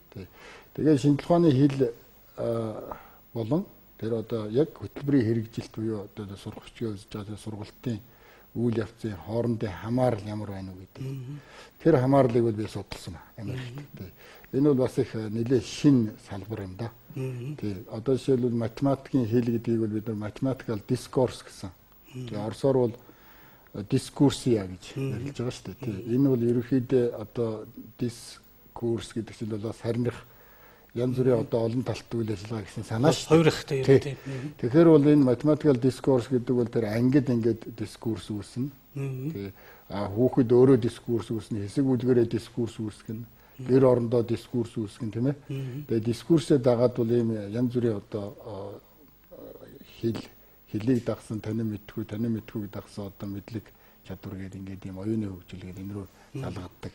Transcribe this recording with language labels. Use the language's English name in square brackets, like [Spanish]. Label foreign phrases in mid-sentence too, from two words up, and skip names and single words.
[Mongolian] Тэгээд шинжлэх ухааны хэл болон тэр одоо яг хөтөлбөрийн хэрэгжилт буюу одоо сургагчдын үзэж байгаа сургалтын үйл явцын хоорондын хамаарал ямар байна уу гэдэг. Тэр хамаарлыг бол би судалсан Америкт. Энэ бол бас их нэлээд шинэ салбар юм да. Тий. Одоо жишээлбэл математикийн хэл гэдгийг бол бид нар [English] mathematical discourse [Mongolian] гэсэн. Тэгээ орсоор бол дискурсия гэж нэрлэж байгаа шүү дээ. Тий. Энэ бол ерөнхийдөө одоо дискурс гэдэг чинь бол сарних янз бүрийн одоо олон талт үйл ажиллагаа гэсэн санаа шүү. Хоёр ихтэй юм тийм. Тэгэхээр бол энэ [English] mathematical discourse [Mongolian] гэдэг бол тэр ангид ингээд дискурс үүснэ. Тэгээ хүүхэд өөрөө дискурс үүснэ, хэсэг үлгэрээ дискурс үүсгэнэ, гэр орондоо дискурс үүсгэнэ тийм ээ. Тэгээ дискурсээ дагаад бол ийм янз бүрийн одоо хэлийг дагсан танин мэдхүү дагсан одоо мэдлэг чадвар гэдэг ингээд ийм оюуны хөгжил гэдэг энэ рүү залгадаг.